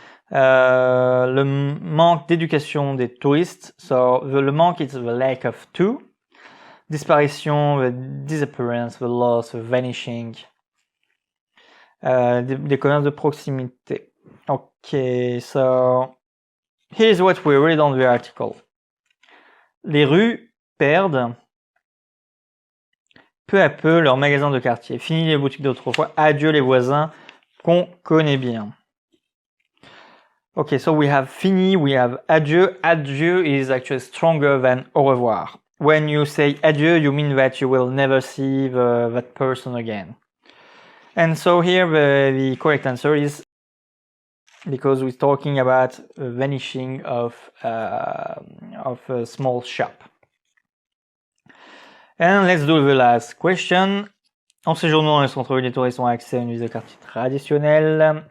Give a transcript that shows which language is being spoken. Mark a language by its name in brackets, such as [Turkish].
[French] Le manque d'éducation des touristes. [English] So le manque is the lack of to. Disparition, the disappearance, the loss, the vanishing. [French] Des commerces de proximité. [English] Okay, so here's what we read on the article. [French] Les rues perdent peu à peu leurs magasins de quartier. Fini les boutiques d'autrefois. Adieu les voisins qu'on connaît bien. [English] Okay, so we have fini, we have adieu. Adieu is actually stronger than [French] au revoir. [English] When you say adieu, you mean that you will never see that person again. And so here the correct answer is because we're talking about vanishing of a small shop. And let's do the last question. [French] En séjournant dans les centres-villes, les touristes ont accès à une visite de quartier traditionnelle.